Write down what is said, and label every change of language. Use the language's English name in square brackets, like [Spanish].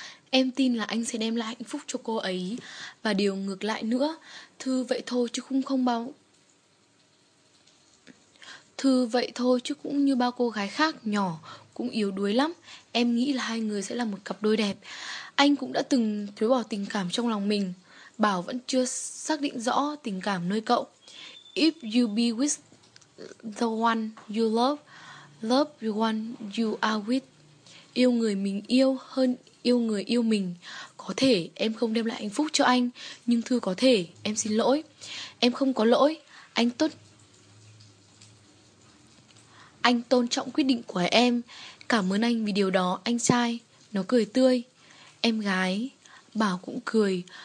[Vietnamese] Em tin là anh sẽ đem lại hạnh phúc cho cô ấy. Và điều ngược lại nữa, Thư vậy thôi chứ cũng không bao... Thư vậy thôi chứ cũng như bao cô gái khác nhỏ, cũng yếu đuối lắm. Em nghĩ là hai người sẽ là một cặp đôi đẹp. Anh cũng đã từng chối bỏ tình cảm trong lòng mình. Bảo vẫn chưa xác định rõ tình cảm nơi cậu. [English] If you be with the one you love, love the one you are with. [Vietnamese] Yêu người mình yêu hơn yêu người yêu mình. Có thể em không đem lại hạnh phúc cho anh, nhưng Thư có thể, em xin lỗi. Em không có lỗi, anh tôn trọng quyết định của em. Cảm ơn anh vì điều đó, anh trai. Nó cười tươi. Em gái, Bảo cũng cười.